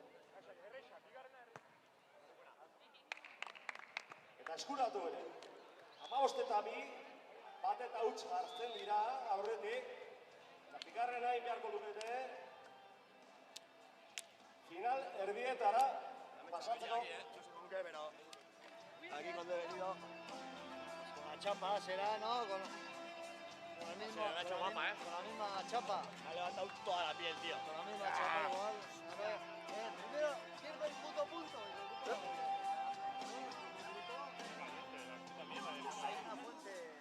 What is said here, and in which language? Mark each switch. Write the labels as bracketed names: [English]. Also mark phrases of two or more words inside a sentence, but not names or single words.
[Basque] Eta eskuratu ere. 15 eta 2, bat eta huts jartzen dira aurretik. Eta bigarrena beharko lukete. Final erdietara pasatzeko. [Spanish] Aquí cuando he venido. Con la chapa será, ¿no? Con la misma, con la misma chapa. Ha levantado toda la piel, tío. Con la misma chapa igual. A ver, primero pierde el puto punto. Hay una fuente.